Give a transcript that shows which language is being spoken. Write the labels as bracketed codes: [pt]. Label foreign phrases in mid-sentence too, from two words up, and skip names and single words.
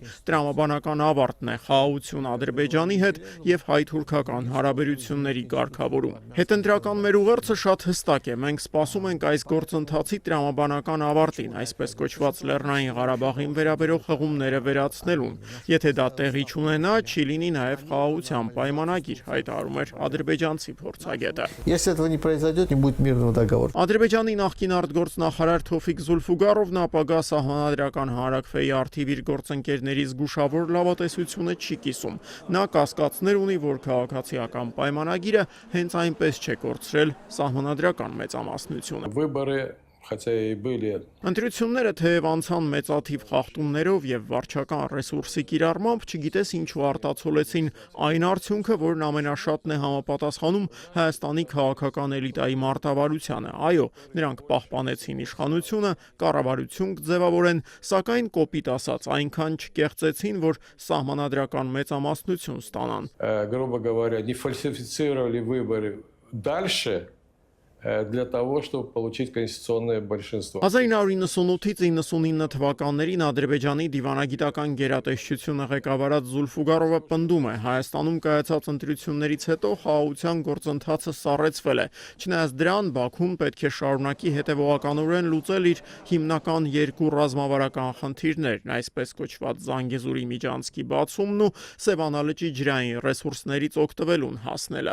[hy] տրամաբանական ավարտն է, խաղաղություն Ադրբեջանի հետ եւ հայ-թուրքական հարաբերությունների կարգավորում։ Հետընտրական մեր ուղերձը շատ հստակ է։ Մենք սպասում ենք այս գործընթացի տրամաբանական ավարտին, այսպես կոչված Լեռնային Ղարաբաղին վերաբերող ները վերացնելուն։ Եթե դա տեղի չունենա, չի լինի նաև խաղաղության պայմանագիր, հայտարարում էր ադրբեջանցի փորձագետը։ [ru] Если этого не произойдет, не будет мирного договора. [hy] Ադրբեջանի նախկին արտգործնախարար Թոֆիկ Զուլֆուգարովն ապագա սահմանադրական հանրակրվեի արդիվ իր գործընկերների զգուշավոր լավատեսությունը չի կիսում։ Նա կասկածներ ունի, որ քաղաքացիական պայմանագիրը հենց այնպես չէ կորցրել սահմանադրական մեծամասնությունը։ [ru] Выборы хотя и были. [hy] Ընտրությունները թեև անցան մեծաթիվ խախտումներով եւ վարչական ռեսուրսի կիրառմամբ, չգիտես ինչու արտացոլեցին այն արդյունքը, որն ամենաշատն է համապատասխանում Հայաստանի քաղաքական էլիտայի մարտավարությանը։ Այո, նրանք պահպանեցին իշխանությունը, կառավարություն կձևավորեն, սակայն կոպիտ ասած այնքան չկեղծեցին, որ սահմանադրական մեծամասնություն ստանան։ [ru] Грубо говоря, не фальсифицировали выборы дальше для того, чтобы получить конституционное большинство. [hy] 1998-ից 99 թվականներին Ադրբեջանի դիվանագիտական գերատեսչությունը ղեկավարած Զուլֆուգարովը պնդում է, Հայաստանում կայացած ընտրություններից հետո խաղաղության գործընթացը սառեցվել է։ Չնայած դրան, Բաքուն պետք է շարունակի հետևողականորեն լուծել իր հիմնական երկու ռազմավարական խնդիրներն, այսպես կոչված Զանգեզուրի միջանցքի բացումն ու Սևանալճի ջրային ռեսուրսներից օգտվելուն հասնելը։